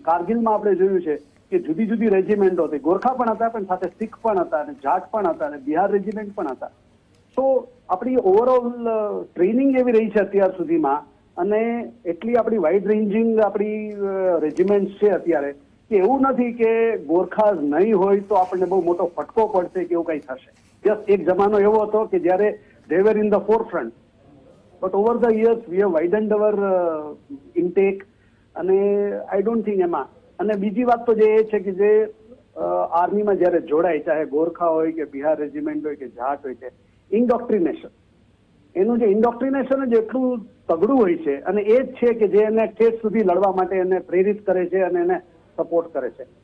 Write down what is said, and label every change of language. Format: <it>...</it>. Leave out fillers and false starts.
<gu>કારગિલમાં આપણે જોયું છે કે જુદી જુદી રેજિમેન્ટો હતી, ગોરખા પણ હતા પણ સાથે શીખ પણ હતા અને જાટ પણ હતા અને બિહાર રેજિમેન્ટ પણ હતા. તો આપણી ઓવરઓલ ટ્રેનિંગ એવી રહી છે અત્યાર સુધીમાં અને એટલી આપણી વાઇડ રેન્જિંગ આપણી રેજિમેન્ટ છે અત્યારે કે એવું નથી કે ગોરખા નહીં હોય તો આપણને બહુ મોટો ફટકો પડશે કે એવું કંઈ થશે. જસ્ટ એક જમાનો એવો હતો કે જ્યારે</gu> <en>they were in the forefront, but over the years we have widened our intake અને I don't think એમાં.</en> <gu>અને બીજી વાત તો જે એ છે કે જે આર્મીમાં જ્યારે જોડાય, ચાહે ગોરખા હોય કે બિહાર રેજિમેન્ટ હોય કે જાટ હોય છે, ઇન્ડોક્ટ્રિનેશન, એનું જે ઇન્ડોક્ટ્રિનેશન જ એટલું તગડું હોય છે અને એ જ છે કે જે એને ઠેઠ સુધી લડવા માટે એને પ્રેરિત કરે છે અને એને સપોર્ટ કરે છે.</gu>